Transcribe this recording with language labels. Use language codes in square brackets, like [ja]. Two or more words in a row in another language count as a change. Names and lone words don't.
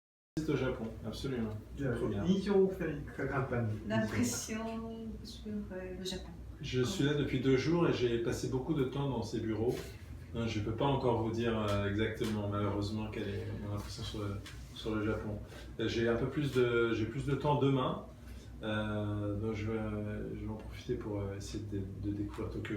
[fr] au Japon, absolument. Trop bien. [ja] 印象をお二人簡単に。 [fr] L'impression sur le Japon. Je suis là depuis 2 jours et j'ai passé beaucoup de temps dans ces bureaux. Je ne peux pas encore vous dire exactement, malheureusement, quelle est mon impression sur le Japon. J'ai plus de temps demain, donc je vais en profiter pour essayer de découvrir Tokyo.